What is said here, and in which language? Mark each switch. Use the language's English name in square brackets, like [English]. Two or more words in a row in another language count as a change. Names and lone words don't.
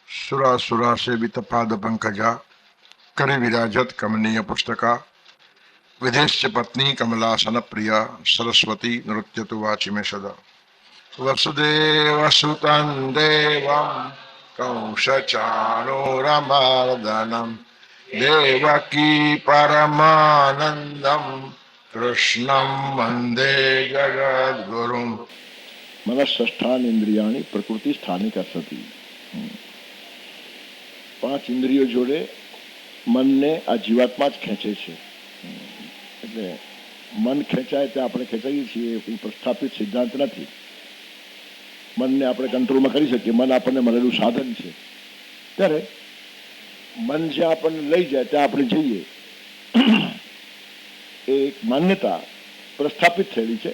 [Sanskrit] सुरा सेवित पाद पंकजा करे विराजत कमनीय पुस्तका विदेश्य पत्नी कमलासन प्रिया सरस्वती नृत्य तो वाचि में सदा वसुदेव सुतं देवं कंसचाणूरमर्दनं देवकी परमानंदं कृष्णं वंदे जगद्गुरुं। मनःष्ठान इंद्रियाणी प्रकृति स्थानिका सती। [Gujarati] 5 ઇન્દ્રિયો જોડે મનને આ જીવાત્મા જ ખેંચે છે. એટલે મન ખેંચાય તે આપણે ખેંચાઈએ છીએ એ પ્રસ્થાપિત સિદ્ધાંત નથી. મનને આપણે કંટ્રોલમાં કરી શકીએ. મન આપણને મળેલું સાધન છે. ત્યારે મન જ્યાં આપણને લઈ જાય ત્યાં આપણે જઈએ એ એક માન્યતા પ્રસ્થાપિત થયેલી છે.